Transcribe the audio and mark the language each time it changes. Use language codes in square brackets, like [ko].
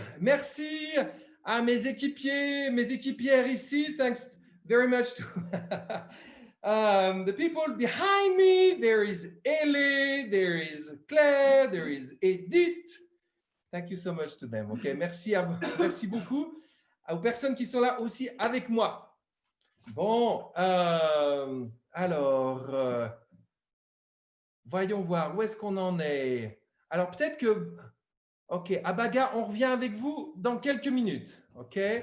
[fr] Merci à mes équipiers, mes équipières ici. [en] Thanks very much to the people behind me. There is Ellie, there is Claire, there is Edith. Thank you so much to them. Okay, [fr] merci à vous. Merci beaucoup. aux personnes qui sont là aussi avec moi. Bon, alors, voyons voir, où est-ce qu'on en est? Alors, peut-être que, OK, Abaga, on revient avec vous dans quelques minutes. OK?